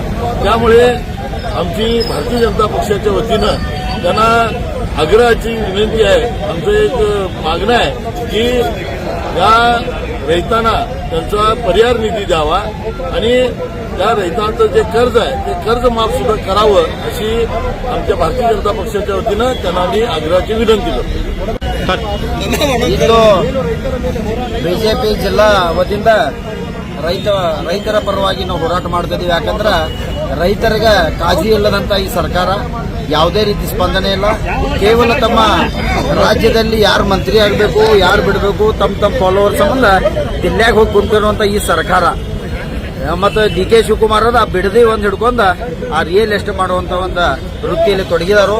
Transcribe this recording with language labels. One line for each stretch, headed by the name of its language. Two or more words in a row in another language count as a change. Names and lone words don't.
Marathi: त्यामुळे आमची भारतीय जनता पक्षाच्या वतीनं त्यांना आग्रहाची विनंती आहे, आमचं एक मागणं आहे की या रैतांना त्यांचा परिहार निधी द्यावा आणि त्या रैतांचं जे कर्ज आहे ते कर्ज माफ सुद्धा करावं अशी आमच्या भारतीय जनता पक्षाच्या वतीनं त्यांना आम्ही आग्रहाची विनंती करतो.
Kannada: ಇದು ಬಿಜೆಪಿ ಜಿಲ್ಲಾ ವತಿಯಿಂದ ರೈತರ ಪರವಾಗಿ ನಾವು ಹೋರಾಟ ಮಾಡ್ತಾ ಇದ್ದೀವಿ. ಯಾಕಂದ್ರೆ ರೈತರಿಗೆ ಕಾಳಜಿ ಇಲ್ಲದಂತ ಈ ಸರ್ಕಾರ ಯಾವುದೇ ರೀತಿ ಸ್ಪಂದನೆ ಇಲ್ಲ. ಕೇವಲ ತಮ್ಮ ರಾಜ್ಯದಲ್ಲಿ ಯಾರು ಮಂತ್ರಿ ಆಗಬೇಕು, ಯಾರು ಬಿಡಬೇಕು, ತಮ್ಮ ಫಾಲೋವರ್ ಸಂಬಂಧ ದಿಲ್ಲಿಯಾಗ ಹೋಗಿ ಕುಂತಿರುವಂತ ಈ ಸರ್ಕಾರ ಮತ್ತು ಡಿ ಕೆ ಶಿವಕುಮಾರ್ ಆ ಬಿಡದಿ ಒಂದ್ ಹಿಡ್ಕೊಂಡ ಆ ರಿಯಲ್ ಎಸ್ಟೇಟ್ ಮಾಡುವಂತ ಒಂದು ವೃತ್ತಿಯಲ್ಲಿ ತೊಡಗಿದಾರು.